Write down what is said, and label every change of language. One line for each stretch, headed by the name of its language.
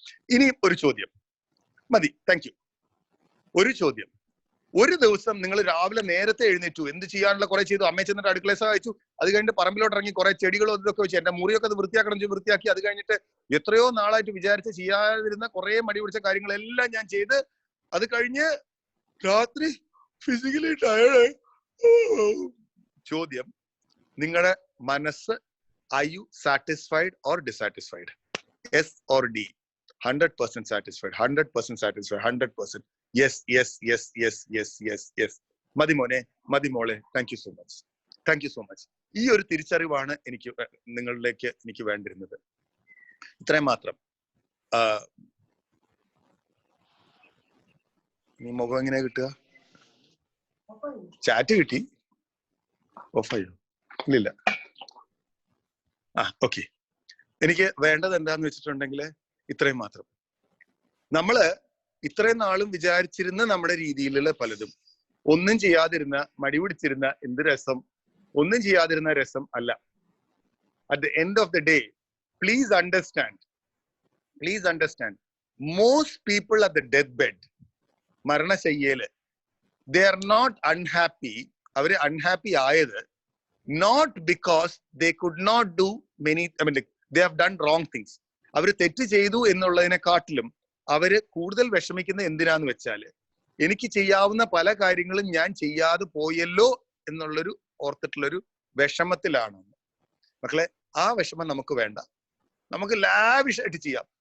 Malayalam: ഇനി ഒരു ചോദ്യം മതി, താങ്ക് യു. ഒരു ചോദ്യം, ഒരു ദിവസം നിങ്ങൾ രാവിലെ നേരത്തെ എഴുന്നേറ്റു, എന്ത് ചെയ്യാനുള്ള കുറെ ചെയ്തു. അമ്മയെ ചെന്നിട്ട് അടുക്കള സഹായിച്ചു, അത് കഴിഞ്ഞിട്ട് പറമ്പിലോട്ട് ഇറങ്ങി കുറെ ചെടികളും ഇതൊക്കെ വെച്ചു. എന്റെ മുറിയൊക്കെ അത് വൃത്തിയാക്കണം ചെയ്ത് വൃത്തിയാക്കി. അത് കഴിഞ്ഞിട്ട് എത്രയോ നാളായിട്ട് വിചാരിച്ച് ചെയ്യാതിരുന്ന കുറെ മടി പിടിച്ച കാര്യങ്ങളെല്ലാം ഞാൻ ചെയ്ത് അത് കഴിഞ്ഞ് രാത്രി ഫിസിക്കലി ടയർഡ്. ചോദ്യം, നിങ്ങളുടെ മനസ്സ്
English: are you satisfied or dissatisfied? S or D? 100% satisfied, 100% satisfied, 100%. Yes, yes, yes, yes, yes, yes, yes.
Malayalam: മതി മോനെ, മതി മോളെ,
English: thank you so much,
Malayalam: thank you so much. ഈ ഒരു തിരിച്ചറിവാണ് നിങ്ങളിലേക്ക് എനിക്ക് വേണ്ടിരുന്നത്. ഇത്രയും മാത്രം. ഈ മുഖം എങ്ങനെയാ കിട്ടുക? ചാറ്റ് കിട്ടി, ഓഫായോ? ഇല്ല. ഓക്കെ. എനിക്ക് വേണ്ടത് എന്താന്ന് വെച്ചിട്ടുണ്ടെങ്കിൽ ഇത്രയും മാത്രം. നമ്മള് ഇത്രയും നാളും വിചാരിച്ചിരുന്ന നമ്മുടെ രീതിയിലുള്ള പലതും, ഒന്നും ചെയ്യാതിരുന്ന, മടി പിടിച്ചിരുന്ന എന്ത് രസം, ഒന്നും ചെയ്യാതിരുന്ന രസം അല്ല.
English: at the end of the day, please understand, most people at the death bed,
Malayalam: മരണശയ്യയില്,
English: They are not unhappy.
Malayalam: അവര് അൺഹാപ്പി ആയത്
English: not because they could not do many, they have done wrong things.
Malayalam: അവര് തെറ്റ് ചെയ്തു എന്നുള്ളതിനെക്കാട്ടിലും അവര് കൂടുതൽ വിഷമിക്കുന്ന എന്തിനാന്ന് വെച്ചാല്, എനിക്ക് ചെയ്യാവുന്ന പല കാര്യങ്ങളും ഞാൻ ചെയ്യാതെ പോയല്ലോ എന്നുള്ളൊരു ഓർത്തിട്ടുള്ളൊരു വിഷമത്തിലാണ്. മക്കളെ, ആ വിഷമം നമുക്ക് വേണ്ട. നമുക്ക് ലാവിഷായിട്ട് ചെയ്യാം.